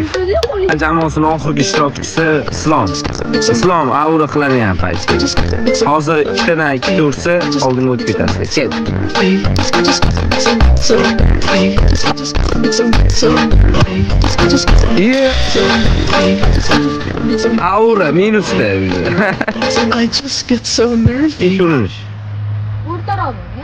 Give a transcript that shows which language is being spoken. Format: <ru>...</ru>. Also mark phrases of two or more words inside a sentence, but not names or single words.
<uz>Jamoasining oxirgi ishtirokchisi Islom Avra qilingan paytga. Hozir ikkitadan ikkita ursa oldinga o'tib ketasiz. Ket. Avra minusda.</uz> <en>I just get so nervy.</en> <uz>Urinish. O'rtaroqmi?</uz>